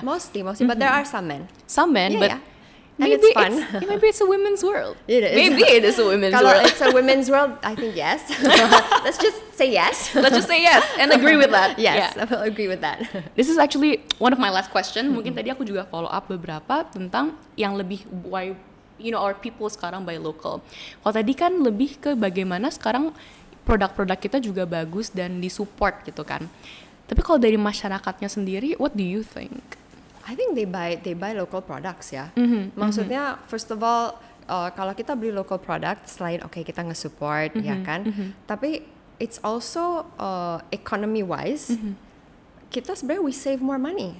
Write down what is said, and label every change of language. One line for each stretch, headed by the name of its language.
English: mostly, but there are some men. some men, Yeah, but yeah. And maybe it's fun. maybe it's a women's world. It is. Maybe it is a women's
Indonesian: Kalau
English: world. it's a women's world, I think yes. Let's just say yes. Let's just say yes and agree with that. Yes, Yeah. I will agree with that. This is actually one of my last question.
Indonesian: Mungkin tadi aku juga
English: follow up
Indonesian: beberapa tentang yang lebih
English: why our people
Indonesian: sekarang
English: buy local.
Indonesian: Kalau tadi kan lebih ke bagaimana sekarang produk-produk kita juga bagus dan disupport gitu kan. Tapi kalau dari masyarakatnya sendiri,
English: what do you think? I think they buy local products
Indonesian: ya. Maksudnya
English: first of all
Indonesian: kalau kita beli local product selain kita nge-support ya kan. Tapi
English: it's also economy wise
Indonesian: kita sebenarnya
English: we save more money.